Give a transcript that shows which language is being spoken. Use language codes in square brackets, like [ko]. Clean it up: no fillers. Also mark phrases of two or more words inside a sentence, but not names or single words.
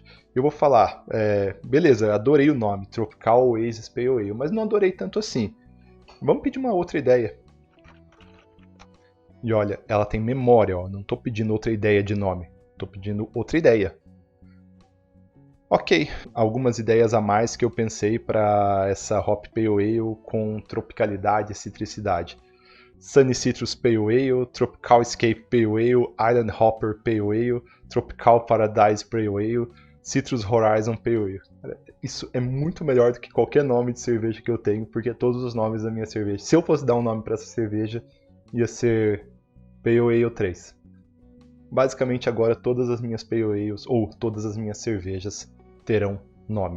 [pt] Eu vou falar, beleza, adorei o nome, Tropical Oasis Pale Ale, mas não adorei tanto assim. Vamos pedir uma outra ideia. E olha, ela tem memória, ó. Não estou pedindo outra ideia de nome, estou pedindo outra ideia. Ok, algumas ideias a mais que eu pensei para essa [en] Hop Pale Ale [pt] com tropicalidade e citricidade. Sunny Citrus Pale Ale, Tropical Escape Pale Ale, Island Hopper Pale Ale, Tropical Paradise Pale Ale, Citrus Horizon Pale Ale. Isso é muito melhor do que qualquer nome de cerveja que eu tenho, porque todos os nomes da minha cerveja, se eu fosse dar um nome para essa cerveja, ia ser Pale Ale 3. Basicamente agora todas as minhas [en] Pale Ales, [pt] ou todas as minhas cervejas, terão nome.